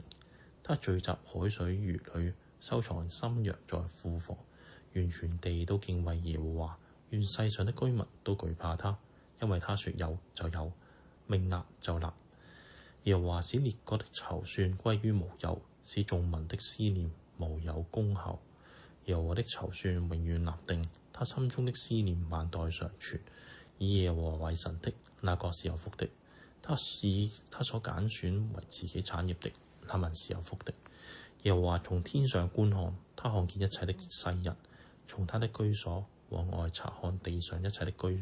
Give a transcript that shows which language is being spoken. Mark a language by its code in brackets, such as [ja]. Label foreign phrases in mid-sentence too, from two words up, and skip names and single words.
[zh] 他聚集海水如壘，收藏深洋在庫房。願全地都敬畏耶和華，願世上的居民都懼怕他，因為他說有就有，命立就立。耶和華使列國的籌算歸於無有，使眾民的思念無有功效。耶和華的籌算永遠立定，他心中的思念萬代常存。以耶和華為神的，那國是有福的；他以他所揀選為自己產業的，他民是有福的。耶和華從天上觀看，他看見一切的世人，從他的居所往外察看地上一切的居民。